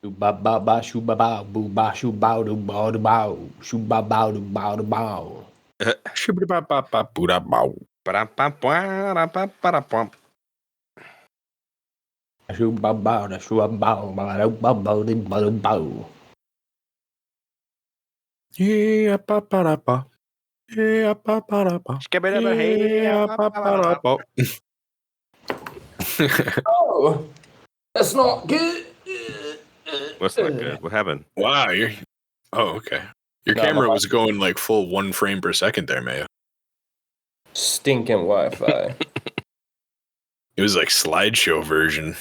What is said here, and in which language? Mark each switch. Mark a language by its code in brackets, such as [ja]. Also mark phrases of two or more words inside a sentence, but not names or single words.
[en] Ba ba ba shoo ba ba boo ba shoo bow do bow do bow shoo ba bow do bow do bow. Shoo ba bow da shoo bow ba do bow bow do bow do bow. Yeah, ba ba da ba. Yeah, ba ba da ba. Yeah, ba ba da ba. Oh, that's not good. What's not good? What happened? Wow, you're. Oh, okay. Your No, camera my- was going like full 1 frame per second there, Mayo. Stinking Wi-Fi. It was like slideshow version.